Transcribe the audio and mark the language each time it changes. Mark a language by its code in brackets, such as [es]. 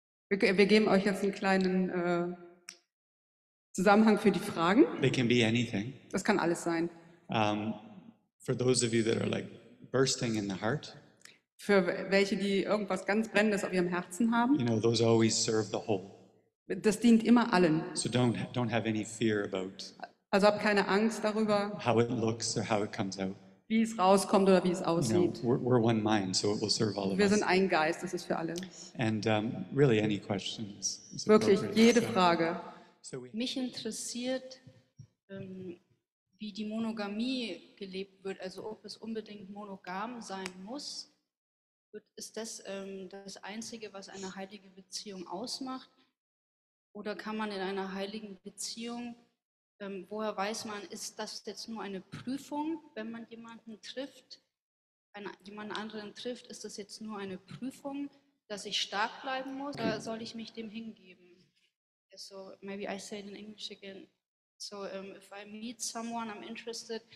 [de] Wir geben euch jetzt einen kleinen Zusammenhang für die Fragen. [en] They can be anything. [de] Das kann alles sein. [en] For those of you that are like bursting in the heart, [de] Für welche, die irgendwas ganz Brennendes auf ihrem Herzen haben. [en] you know, those always serve the whole. [de] Das dient immer allen. [en] So don't have any fear about [de] Also habt keine Angst darüber, [en] how it looks or how it comes out. [de] wie es rauskommt oder wie es [en] You know, [de] aussieht. [en] we're one mind, so it will serve all of [de] Wir sind [en] us. [de] ein Geist, das ist für alle. [en] And really, any questions is [de] Wirklich, [en] appropriate. [de] jede Frage. [en] So we, [de] Mich interessiert, wie die Monogamie gelebt wird, also ob es unbedingt monogam sein muss. Ist das das Einzige, was eine heilige Beziehung ausmacht? Oder kann man in einer heiligen Beziehung, woher weiß man, ist das jetzt nur eine Prüfung, wenn man jemanden trifft, jemand anderen trifft, ist das jetzt nur eine Prüfung, dass ich stark bleiben muss, oder soll ich mich dem hingeben? [en] So maybe I say it in English again. So if I meet someone, I'm interested.